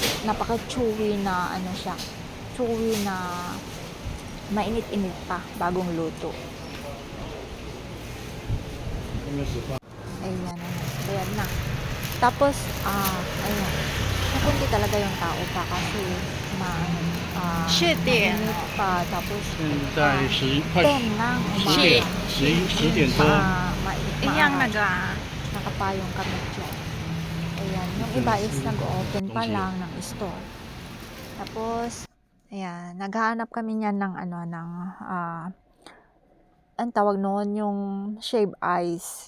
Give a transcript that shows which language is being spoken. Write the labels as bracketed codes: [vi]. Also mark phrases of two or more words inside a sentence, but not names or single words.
[tl] Napaka-chewy na, ano siya. Chewy na mainit-init pa, bagong luto. Ayan, ayan na. Tapos, ayan. Nakunti talaga yung tao pa kasi mainit pa. Tapos, [zh] 现在快 [tl] 10 lang. [zh] 10点多， [tl] Nakapayong kami dyan. Ayan, yung iba is nag-open pa lang ng store. Tapos, ayan, naghahanap kami niyan ng ano, ng ang tawag noon, yung [en] shave ice.